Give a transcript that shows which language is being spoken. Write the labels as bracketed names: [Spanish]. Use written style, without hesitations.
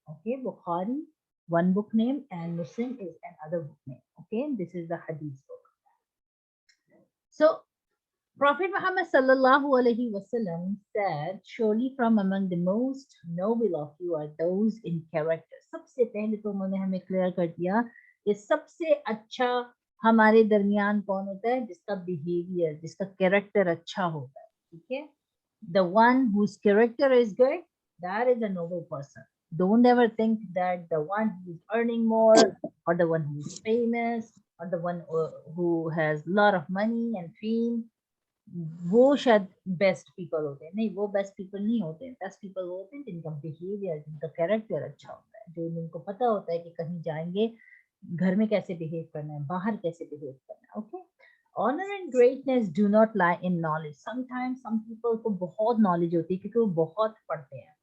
[English] Okay, Bukhari, one book name, and Muslim is another book name. Okay, this is the Hadith book. So Prophet Muhammad Sallallahu Alaihi Wasallam said, surely from among the most noble of you are those in character. [Hindi] सबसे पहले तो उन्होंने हमें clear कर दिया कि सबसे अच्छा हमारे दरमियान कौन होता है, जिसका बिहेवियर, जिसका कैरेक्टर अच्छा होता है. ठीक है, [English] the one whose character is good, that is a noble person. Don't ever think that the one who's earning more, or the one who's famous, or the one who has a lot of money and fame, [Hindi] वो शायद best people होते हैं. नहीं, वो best people नहीं होते हैं. Best people वो होते हैं जिनका बिहेवियर, जिनका कैरेक्टर अच्छा होता है, जो जिनको पता होता है कि कहीं जाएंगे घर में कैसे बिहेव करना है, बाहर कैसे बिहेव करना है. [English] Okay, honour and greatness do not lie in knowledge. Sometimes some people [Hindi] को बहुत नॉलेज होती है क्योंकि वो बहुत पढ़ते हैं.